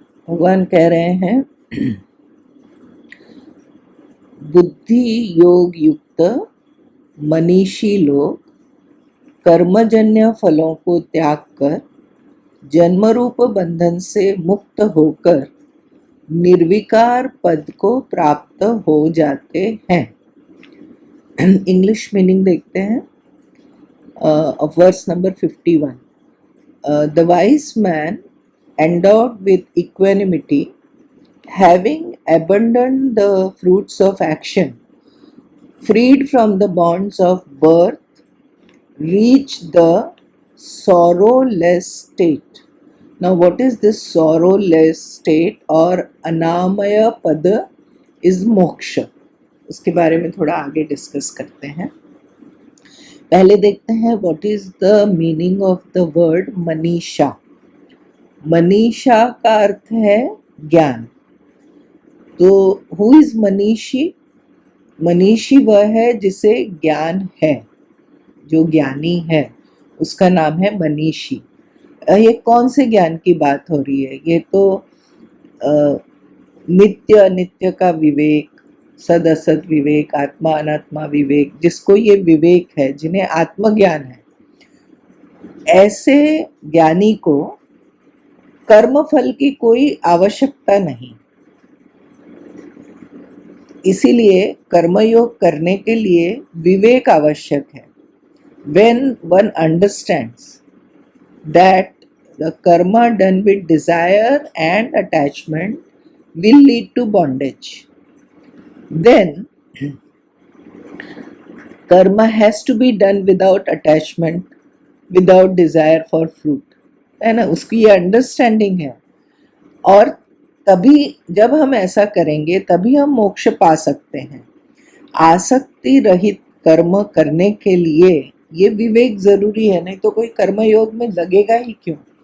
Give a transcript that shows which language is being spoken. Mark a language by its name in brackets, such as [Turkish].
[Hindi] भगवान कह रहे हैं बुद्धि योग युक्त मनीषी लोग कर्मजन्य फलों को त्याग कर जन्मरूप बंधन से मुक्त होकर निर्विकार पद को प्राप्त हो जाते हैं. इंग्लिश मीनिंग देखते हैं of verse number 51. [English] The wise man endowed with equanimity, having abandoned the fruits of action, freed from the bonds of birth, reached the sorrowless state. Now, what is this sorrowless state or anamaya pada is moksha? [Hindi] उसके बारे में थोड़ा आगे discuss करते हैं. पहले देखते हैं [English] what is the meaning of the word मनीषा. [Hindi] Manisha का अर्थ है ज्ञान. तो [English] who is [Hindi] मनीषी? मनीषी वह है जिसे ज्ञान है, जो ज्ञानी है उसका नाम है मनीषी. ये कौन से ज्ञान की बात हो रही है? ये तो नित्य अनित्य का विवेक, सद असत विवेक, आत्मा अनात्मा विवेक, जिसको ये विवेक है, जिन्हें आत्मज्ञान है, ऐसे ज्ञानी को कर्मफल की कोई आवश्यकता नहीं. इसीलिए कर्मयोग करने के लिए विवेक आवश्यक है. [English] When one understands that the karma done with desire and attachment will lead to bondage, then karma has to be done without attachment, without desire for fruit. [Hindi] है ना, उसकी ये अंडरस्टैंडिंग है. और तभी जब हम ऐसा करेंगे तभी हम मोक्ष पा सकते हैं. आसक्ति रहित कर्म करने के लिए ये विवेक जरूरी है, नहीं तो कोई कर्मयोग में लगेगा ही क्यों.